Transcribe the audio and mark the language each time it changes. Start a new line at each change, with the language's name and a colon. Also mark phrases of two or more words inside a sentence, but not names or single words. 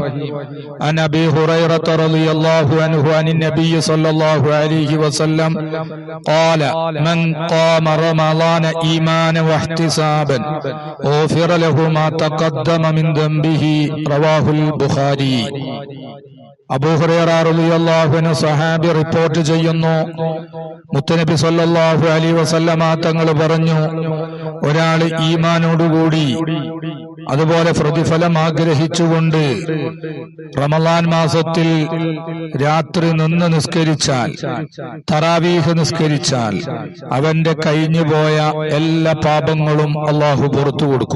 Arabic: عن أبي هريرة رضي الله عنه عن النبي صلى الله عليه وسلم قال: من قام رمضان إيمانا واحتسابا غفر له ما تقدم من ذنبه. رواه البخاري.
Malayalam: അബൂ ഹുറൈറ
Arabic: رضي الله عنه
Malayalam: സഹാബി റിപ്പോർട്ട് ചെയ്യുന്നു, മുത്തനബി
Arabic: صلى الله عليه وسلم
Malayalam: തങ്ങൾ പറഞ്ഞു, ഒരാൾ ഈമാനോടുകൂടി അതുപോലെ പ്രതിഫലം ആഗ്രഹിച്ചുകൊണ്ട് റമളാൻ മാസത്തിൽ രാത്രി നിന്ന് നിസ്കരിച്ചാൽ, തറാവീഹ് നിസ്കരിച്ചാൽ, അവന്റെ കഴിഞ്ഞുപോയ എല്ലാ പാപങ്ങളും അല്ലാഹു പുറത്തു കൊടുക്കും.